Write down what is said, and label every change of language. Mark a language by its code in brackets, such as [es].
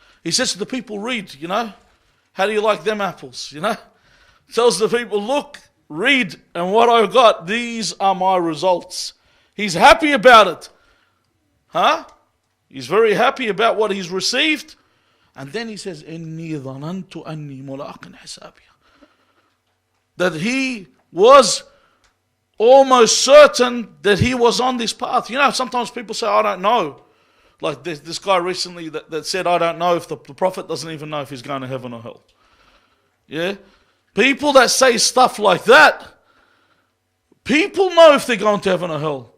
[en] He says to the people, read, how do you like them apples, Tells the people, look, read, and what I've got, these are my results. He's happy about it. He's very happy about what he's received. [ar] And then he says, إِنِّي ظَنَنْتُ أَنِّي مُلَاقٍ حِسَابِيَ. [en] That he was almost certain that he was on this path. Sometimes people say, I don't know. Like this guy recently that said, I don't know if the Prophet doesn't even know if he's going to heaven or hell. Yeah? People that say stuff like that, people know if they're going to heaven or hell.